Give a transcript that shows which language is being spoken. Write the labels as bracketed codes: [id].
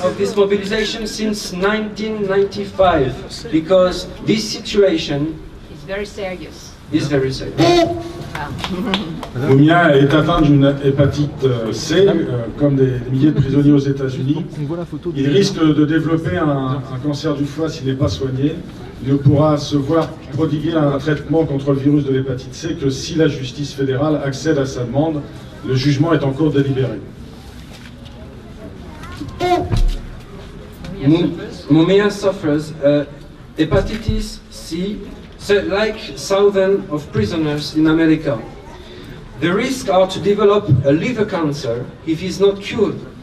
[en] of this mobilization since 1995, because this situation is very serious. [fr] Mumia est atteint d'une hépatite C, comme des milliers de prisonniers aux États-Unis. Il risque de développer un cancer du foie s'il n'est pas soigné. Il ne pourra se voir prodiguer un traitement contre le virus de l'hépatite C que si la justice fédérale accède à sa demande. Le jugement est en cours de délibéré. [en] Mumia suffers hepatitis C, like thousands of prisoners in America. The risks are to develop a liver cancer if he is not cured.